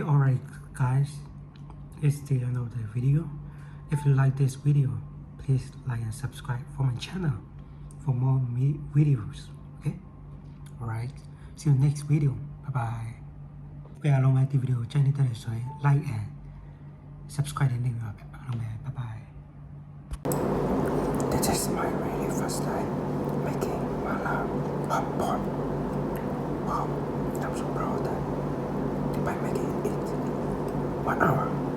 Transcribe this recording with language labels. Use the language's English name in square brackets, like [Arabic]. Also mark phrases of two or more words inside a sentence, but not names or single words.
[English] Alright guys, it's the end of the video. If you like this video, please like and subscribe for my channel for more videos. Okay. Alright, see you next video. Bye bye. [Burmese] အားလုံးပဲဒီဗီဒီယိုကြိုက်နေတဲ့ဆိုရင် [English] like and subscribe [Burmese] နဲ့နေပါပဲအားလုံးပဲ [English] bye bye. This is my really first time making mala hot pot. Wow, I'm so proud that by making it 1 hour.